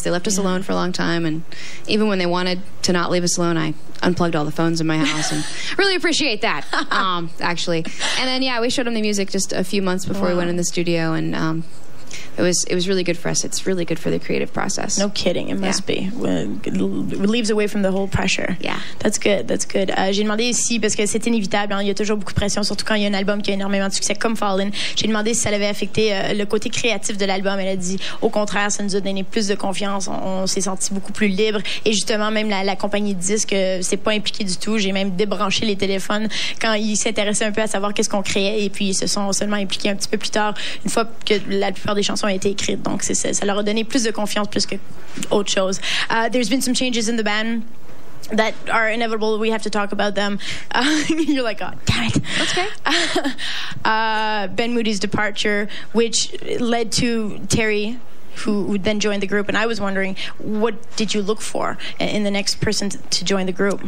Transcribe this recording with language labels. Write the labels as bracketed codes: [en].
[en] They left us alone for a long time, and even when they wanted to not leave us alone, I unplugged all the phones in my house, and really appreciate that, actually. And then, yeah, we showed them the music just a few months before we went in the studio, and it was really good for us. It's really good for the creative process. No kidding, it must be. It relieves away from the whole pressure. Yeah. That's good, that's good. [fr] J'ai demandé si, parce que c'est inévitable, hein, il y a toujours beaucoup de pression, surtout quand il y a un album qui a énormément de succès comme Fallen. J'ai demandé si ça avait affecté le côté créatif de l'album. Elle a dit, au contraire, ça nous a donné plus de confiance. On s'est senti beaucoup plus libre. Et justement, même la compagnie de disques, c'est pas impliqué du tout. J'ai même débranché les téléphones quand ils s'intéressaient un peu à savoir qu'est-ce qu'on créait. Et puis, ils se sont seulement impliqués un petit peu plus tard, une fois que la plupart des chansons ont été écrites. Donc, ça leur a donné plus de confiance, plus que autre chose. [en] There's been some changes in the band that are inevitable. We have to talk about them. You're like, oh, damn it. That's okay. Ben Moody's departure, which led to Terry, who then joined the group. And I was wondering, what did you look for in the next person to join the group?